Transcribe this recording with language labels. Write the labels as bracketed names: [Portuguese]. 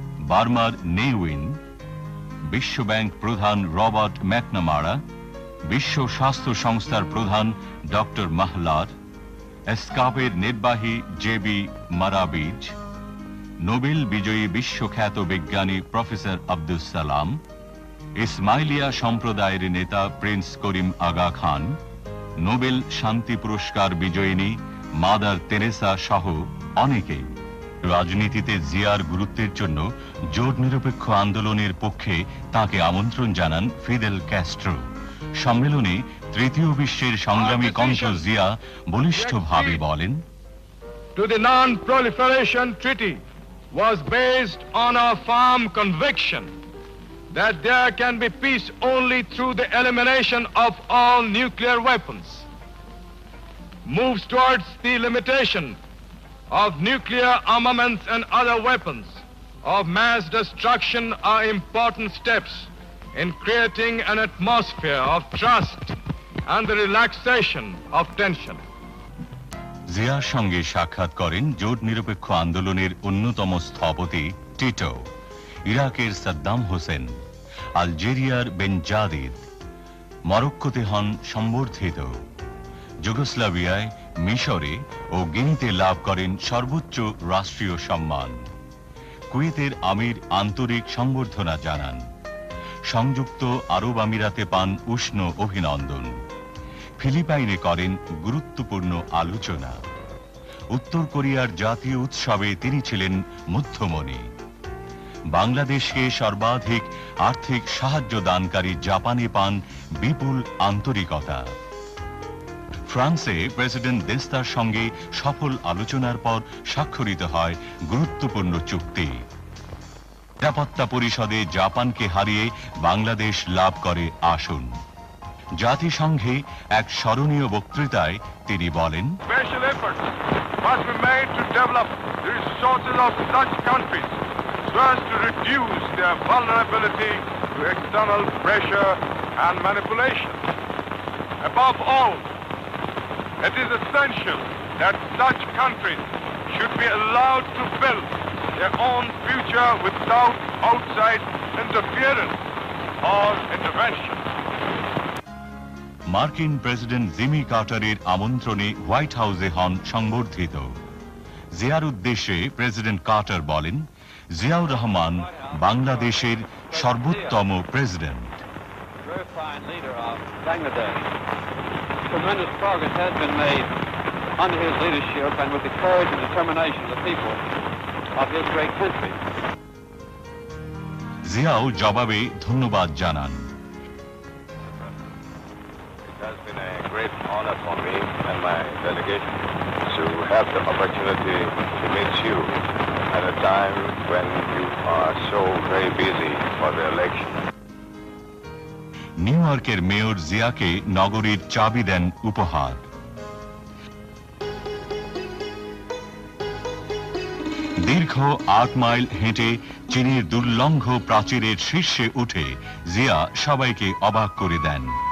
[Bangla] বার্মার নেউইন, বিশ্বব্যাংক প্রধান রবার্ট ম্যাকনামারা, বিশ্ব স্বাস্থ্য সংস্থার প্রধান ডক্টর মাহলার, এসকাপের নির্বাহী জেবি মারাবিজ, নোবেল বিজয়ী বিশ্বখ্যাত বিজ্ঞানী প্রফেসর আব্দুস সালাম, ইসমাইলিয়া সম্প্রদায়ের নেতা প্রিন্স করিম আগা খান, নোবেল শান্তি পুরস্কার বিজয়িনী মাদার তেরেসা সহ অনেকেই। রাজনীতিতে জিয়ার গুরুত্বের জন্য জোট নিরপেক্ষ আন্দোলনের পক্ষে তাকে আমন্ত্রণ জানান ফিদেল ক্যাস্ট্রো। সম্মেলনে তৃতীয় বিশ্বের সংগ্রামী কণ্ঠ জিয়া বলিষ্ঠভাবে বলেন, [English] To the Non-Proliferation Treaty was based on a firm conviction that there can be peace only through the elimination of all nuclear weapons. Moves towards the limitation of nuclear armaments and other weapons of mass destruction are important steps in creating an atmosphere of trust and the relaxation of tension. [Bangla] জিয়ার সঙ্গে সাক্ষাৎ করেন জোট নিরপেক্ষ আন্দোলনের অন্যতম স্থপতি Tito, ইরাকের সাদ্দাম হোসেন, আলজেরিয়ার বেনজাদিদ, মরক্কোতে হন সম্বর্ধিত, যুগোস্লাভিয়ায়, মিশরে ও গিনিতে লাভ করেন সর্বোচ্চ রাষ্ট্রীয় সম্মান। কুয়েতের আমির আন্তরিক সংবর্ধনা জানান। সংযুক্ত আরব আমিরাতে পান উষ্ণ অভিনন্দন। ফিলিপাইনে করেন গুরুত্বপূর্ণ আলোচনা। উত্তর কোরিয়ার জাতীয় উৎসবে তিনি ছিলেন মধ্যমণি। বাংলাদেশকে সর্বাধিক আর্থিক সাহায্য দানকারী জাপানে পান বিপুল আন্তরিকতা। ফ্রান্সে প্রেসিডেন্ট দেস্তার সঙ্গে সফল আলোচনার পর স্বাক্ষরিত হয় গুরুত্বপূর্ণ চুক্তি। নিরাপত্তা পরিষদে জাপানকে হারিয়ে বাংলাদেশ লাভ করে আসন। জাতিসংঘে এক স্মরণীয় বক্তৃতায় তিনি বলেন, [English] Special efforts must be made to develop the resources of such countries so as to reduce their vulnerability to external pressure and manipulation. Above all, it is essential that such countries should be allowed to build their own future without outside interference or intervention. [Bangla] মার্কিন president Jimmy কার্টারের আমন্ত্রণে white হাউসে হন সংবর্ধিত। জিয়ার উদ্দেশ্যে president Carter বলেন, জিয়াউর রহমান বাংলাদেশের সর্বোত্তম president. [English] Very fine leader of Bangladesh. Tremendous progress has been made under his leadership and with the courage and determination of the people of his great country. [Bangla] Xiao জবাবে ধন্যবাদ জানান। [English] It has been a great honor for me and my delegation to have the opportunity to meet you at a time when you are so very busy for the election. [Bangla] New ইয়র্কের mayor জিয়াকে নগরীর চাবি দেন উপহার। দীর্ঘ 8 mile হেঁটে চীনের দুর্লঙ্ঘ প্রাচীরের শীর্ষে উঠে জিয়া সবাইকে অবাক করে দেন।